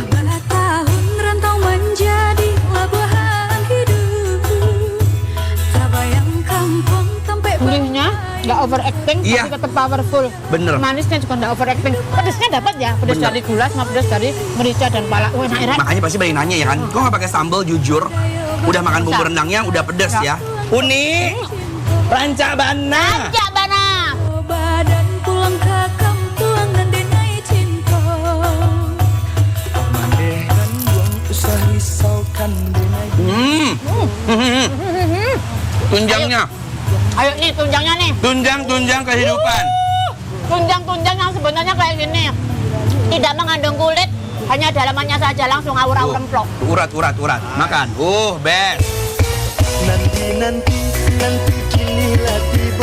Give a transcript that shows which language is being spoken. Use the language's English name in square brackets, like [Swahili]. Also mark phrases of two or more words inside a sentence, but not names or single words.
[Indonesian] gurihnya nggak overacting, Iya. tapi tetap powerful. Bener. Manisnya juga nggak overacting. Pedesnya dapat ya, pedes Bener. dari gula sama pedes dari merica dan pala. Wah, enak enak. Makanya pasti banyak nanya ya kan, kok nggak pakai sambal? Jujur, udah makan bumbu rendangnya udah pedes ya. [Minangkabau] Uni, Rancak bana. Rancak bana. Badan tulang kakang tuangan denai cinta. Mandekan buang usah risaukan denai. [Indonesian] Tunjangnya. Ayo nih tunjangnya nih. Tunjang kehidupan. Tunjang-tunjang yang sebenarnya kayak gini. Tidak mengandung kulit, hanya dalamannya saja langsung awur-awur remplok. Urat. Makan. Best. Nanti kinilah tiba.